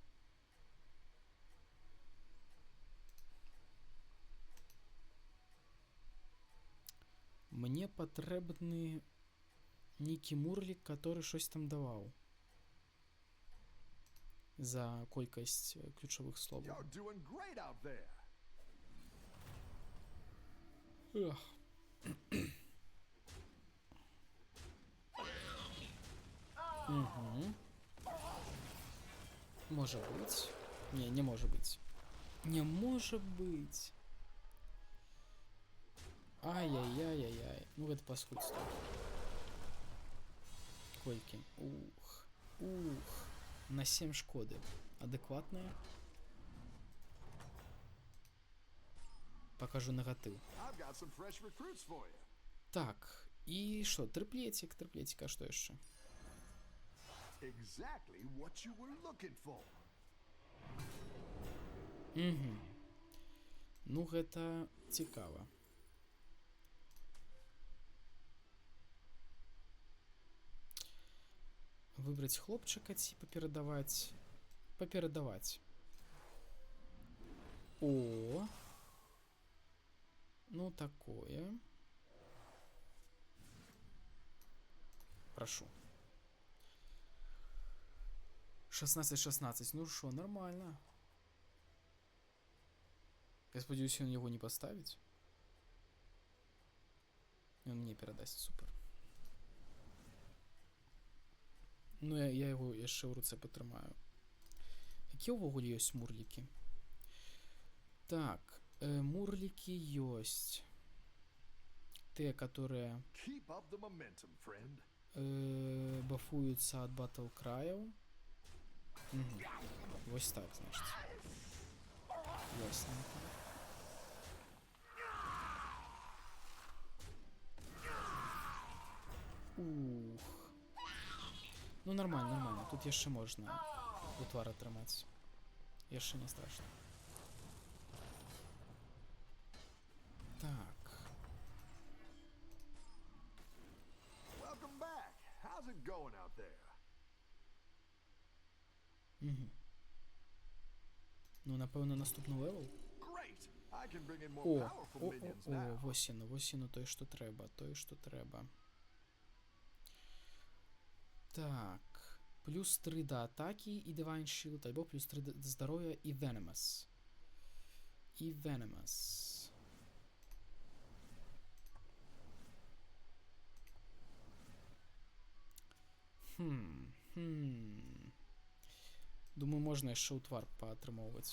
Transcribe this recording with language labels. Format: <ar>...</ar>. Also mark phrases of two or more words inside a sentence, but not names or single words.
<be>Мне патрэбны нейкі Мурлік, который щось там даваў. За колькасць ключавых словаў.</be> <en>You're doing great out there. Эх. Угу.</en> <uk>Може бути. Не, не може бути. Не може бути. Ай-яй-яй-яй-яй. Ну,</uk> <ru>это паскудство.</ru> <be>Кольки. Ух. Ух. На 7 шкоды. Адекватная.</be> <ru>Покажу негатив.</ru> <en>I've got some fresh recruits for you.</en> <uk>Так. І що? Триплетик. Триплетик. А що ще?</uk> <en>Exactly what you were looking for.</en> <be>Угу. Ну, гэта цікава. Выбраць хлопчыка ці паперадаваць? Паперадаваць. О! Ну, такое. Прошу. 16-16.</be> <uk>Ну шо, нормально. Я сподіваюсь,</uk> <ru>он его</ru> <uk>не поставить.</uk> <ru>И он мне передаст. Супер.</ru> <be>Ну, я его яшчэ ў руцэ патрымаю. Якія ўвогуле ёсць мурлікі? Так, мурлікі ёсць.</be> <ru>Те, которые</ru> <en>Keep up the momentum, friend.</en> <be>бафуюцца ад батл краяў. Угу. Вось так, значит. Ясненько. Ух. Ну, нормально, нормально. Тут яшчэ можна утвар атрымаць. Яшчэ не страшно. Так.</be> <en>Welcome back. How's it going out there? Угу.</en> <be>Ну, напэўна, наступны левел.</be> <en>Great. I can bring in more О, powerful minions now.</en> <be>вось яно, той, што трэба, той, што трэба. Так, плюс 3 да атакі і</be> <en>Divine Shield,</en> <be>альбо плюс 3 да здароўя і Venomous. І Venomous. Думаю, можна яшчэ ўтвар паатрымоўваць.</be>